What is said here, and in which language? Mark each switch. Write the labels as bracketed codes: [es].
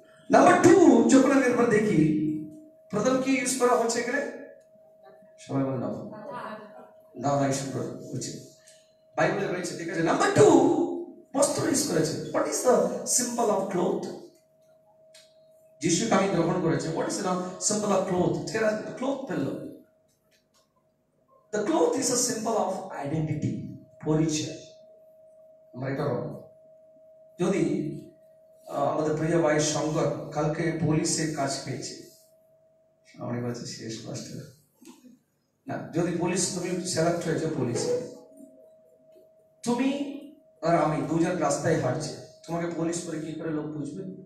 [bn] Number 2 যখন আমরা দেখি প্রথম কি ইউজ করা হচ্ছে এখানে, সবাই বলেন না, দাদা ইউজ করা হচ্ছে, বাইবেলে রয়েছে, ঠিক আছে। নাম্বার 2 বস্ত্র ইউজ করেছে। [en] What is the symbol of cloth? [bn] যিশুকে আমি গ্রহণ করেছে, [en] What is the symbol of cloth? [bn] Cloth পেল। [en] The cloth is a symbol of identity, পরিচয়। [bn] আমরা এটা যদি আমাদের প্রিয় ভাই শঙ্কর কালকে পুলিশে কাজ পেয়েছে, অনেক বলছে শেষ কষ্ট না, যদি পুলিশ তুমি সিলেক্ট হয়েছে পুলিশে, তুমি আর আমি দুজন রাস্তায় হাঁটছি, তোমাকে পুলিশ করে কি করে লোক বুঝবে?